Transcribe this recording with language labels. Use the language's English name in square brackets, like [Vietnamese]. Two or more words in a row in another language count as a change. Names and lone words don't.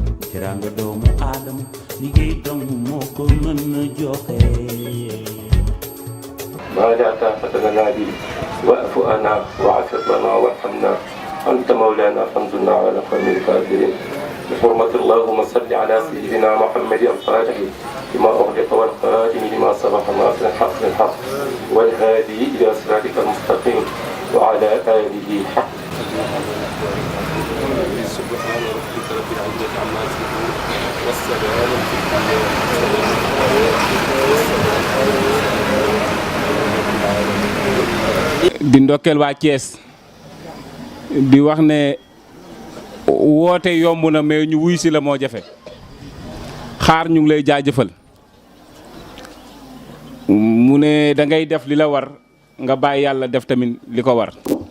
[Wolof] teraanga doomu aadama liggéey dong moo ko mën a joxe. [Arabic] ما لا طاقة لنا به واعف عنا واعف لنا وارحمنا أنت مولانا فانصرنا على القوم الكافرين بحرمة اللهم صل على سيدنا محمد الفاتح لما أغلق والخاتم لما سبق ناصر الحق بالحق والهادي إلى صراطك المستقيم وعلى آله حق. سبحان ربك رب العزة عما يصفون والسلام في [Wolof] di ndokkeel waa Thiès di wax ne woote yomb na mais ñu wuy si la moo jafe xaar ñu ngi lay jaajëfal mu ne da ngay def li la war nga bàyyi yàlla def tamit li ko war